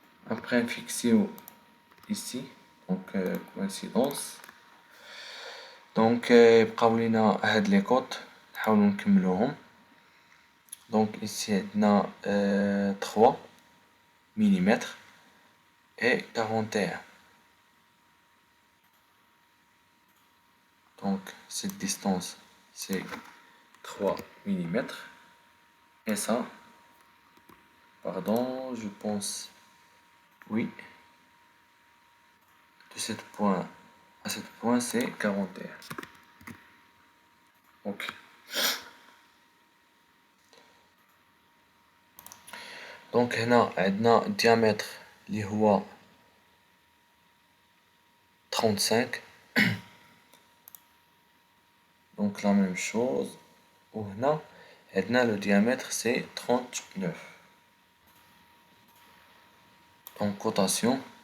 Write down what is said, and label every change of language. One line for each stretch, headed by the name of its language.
French: Après, fixer ici, donc coïncidence.
Arabic: دونك يبقاو لينا هاد لي كوط نحاولو نكملوهم. دونك إيسي عندنا
French: 3 millimètres et 41. Donc cette distance c'est 3 millimètres. Et ça, pardon, je pense, oui, de ce point à ce point c'est 41. Ok.
Arabic: Donc هنا عندنا diamètre اللي هو 35.
French: Donc la même chose.
Arabic: وهنا عندنا
French: le diamètre c'est 39. Donc cotation.